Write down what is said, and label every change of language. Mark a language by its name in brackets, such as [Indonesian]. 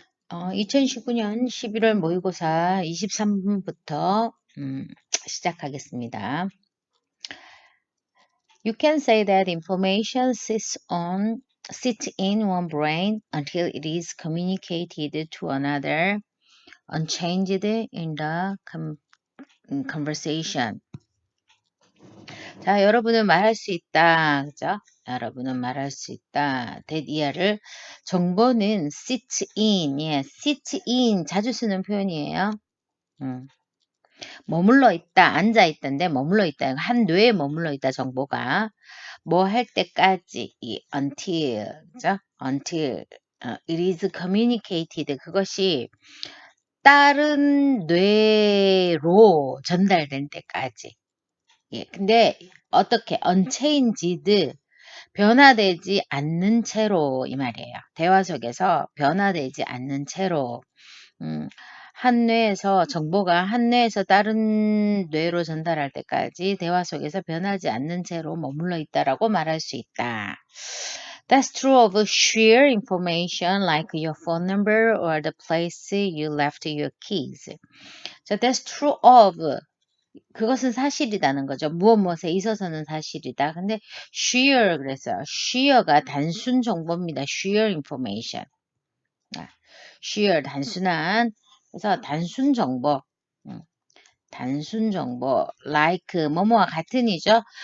[Korean] 2019년 11월 모의고사 23분부터 시작하겠습니다. [English] You can say that information sits in one brain until it is communicated to another, unchanged in the conversation. [Korean] 자, 여러분은 말할 수 있다. 그죠? 여러분은 말할 수 있다. that 이하를 정보는 [English] sits in. [Korean] 예, sits in 자주 쓰는 표현이에요. 머물러 있다, 앉아 있던데 머물러 있다. 한 뇌에 머물러 있다 정보가. 뭐 할 때까지 이 until, 그죠? [English] until it is communicated [Korean] 그것이 다른 뇌로 전달된 때까지. 예, 근데 어떻게 unchanged 변화되지 않는 채로 이 말이에요. 대화 속에서 변화되지 않는 채로 한 뇌에서 정보가 한 뇌에서 다른 뇌로 전달할 때까지 대화 속에서 변하지 않는 채로 머물러 있다라고 말할 수 있다. [English] That's true of sheer information like your phone number or the place you left your keys. [Korean] 자, [English] that's true of [Korean] 그것은 사실이라는 거죠. 무엇에 있어서는 사실이다. 근데 sheer 그랬어요. sheer가 단순 정보입니다. [English] sheer information. [Korean] sheer 단순한 그래서 단순 정보 단순 정보 like 뭐뭐와 같은이죠.